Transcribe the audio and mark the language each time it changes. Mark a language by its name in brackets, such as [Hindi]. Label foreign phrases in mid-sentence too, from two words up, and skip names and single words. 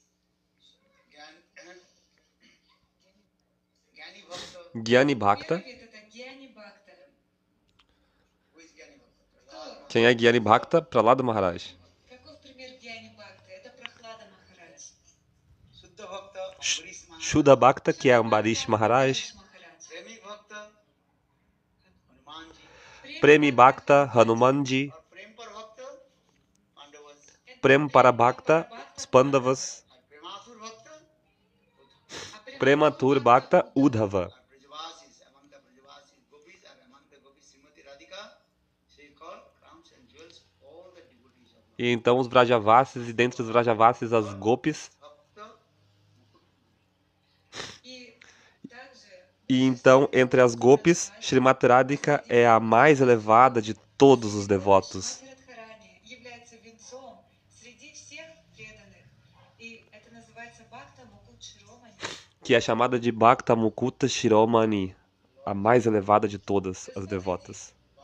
[Sanskrit] ज्ञानी भक्त. [Portuguese] Quem é [Sanskrit] ज्ञानी भक्त? [Portuguese] Prahlada Maharaj. [Sanskrit] शुद्ध भक्त, [Portuguese] que é Ambarish Maharaj. [Sanskrit] प्रेमी भक्त, [Portuguese] Hanumanji. Prem para Bhakta, os Pandavas. [Sanskrit] प्रेमातुर भक्त, [Portuguese] Uddhava. E então os Vrajavasis, e dentre os Vrajavasis as Gopis. E então, entre as Gopis, Srimati Radhika é a mais elevada de todos os devotos, que é chamada de [Sanskrit] भक्त मुकुट शिरोमणि, [Portuguese] a mais elevada de todas as devotas.